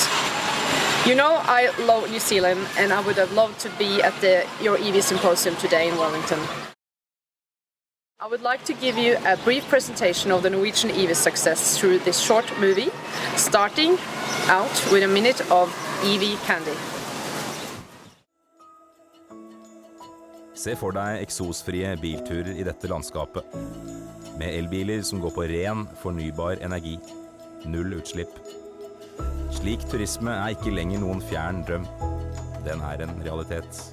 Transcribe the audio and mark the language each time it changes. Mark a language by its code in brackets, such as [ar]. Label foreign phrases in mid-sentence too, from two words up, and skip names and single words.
[en] You know I love New Zealand and I would have loved to be at your EV symposium today in Wellington. I would like to give you a brief presentation of the Norwegian EV success through this short movie, starting out with a minute of EV candy. [no] Se for deg eksosfrie bilturer i dette landskapet, med elbiler som går på ren, fornybar energi, null utslipp. Slik turisme er ikke lenger noen fjern drøm, den er en realitet.